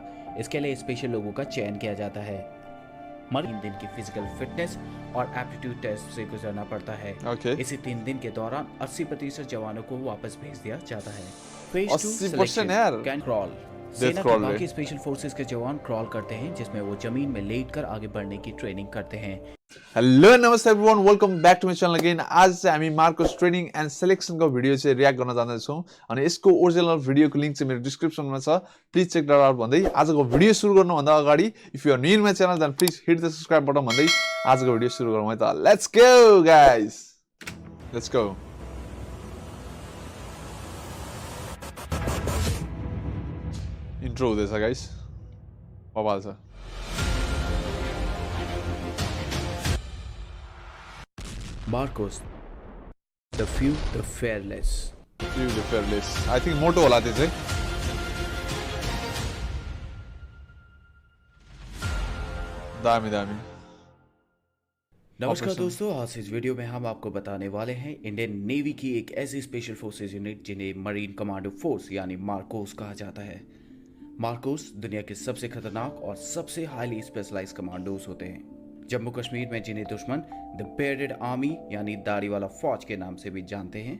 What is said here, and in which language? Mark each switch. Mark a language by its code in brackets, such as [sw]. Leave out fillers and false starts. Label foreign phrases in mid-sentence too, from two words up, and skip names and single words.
[hi] इसके लिए स्पेशल लोगों का चयन किया जाता है। मरीन 3 दिन की [en] physical fitness [hi] और [en] aptitude test [hi] से गुजरना पड़ता है। इसी 3 दिन के दौरान 80% जवानों को वापस भेज दिया जाता है। [en] Phase 2 selection can crawl. [hi] सेना के बाकी [en] special forces [hi] के जवान क्रॉल करते हैं, जिसमें वो जमीन में लेटकर आगे बढ़ने की ट्रेनिंग करते हैं। [en] Hello namaste everyone, welcome back to my channel again. [ne] आज चाहिँ हामी मार्कोस [en] training and selection [ne] भिडियो चाहिँ रियाक्ट गर्न जाँदैछौँ अनि यसको [en] original video [ne] लिङ्क चाहिँ मेरो डिस्क्रिप्सनमा छ, [en] please check that out [ne] भन्दै आजको भिडियो सुरु गर्नुभन्दा अगाडि [en] if you are new in my channel then please hit the subscribe button [ne] भन्दै आजको भिडियो सुरु गरौँ है त। [en] Let's go guys, let's go. [ne] इन्ट्रो हुँदैछ गाइस, बवाल छ। [en] Marcos, the few, the fearless. Few, the fearless. I think [ne] मोटो होला त्यो चाहिँ। दामी दामी। [hi] नमस्कार दोस्तों, आज इस वीडियो में हम आपको बताने वाले हैं इंडियन नेवी की एक ऐसी [en] special forces unit [hi] जिन्हें मरीन कमांडो फोर्स यानी मार्कोस कहा जाता है। मार्कोस दुनिया के सबसे खतरनाक और सबसे [en] highly specialized commandos [hi] होते हैं। जम्मू कश्मीर में जिन्हें दुश्मन [en] the bearded army [hi] यानी दाढ़ी वाला फौज के नाम से भी जानते हैं।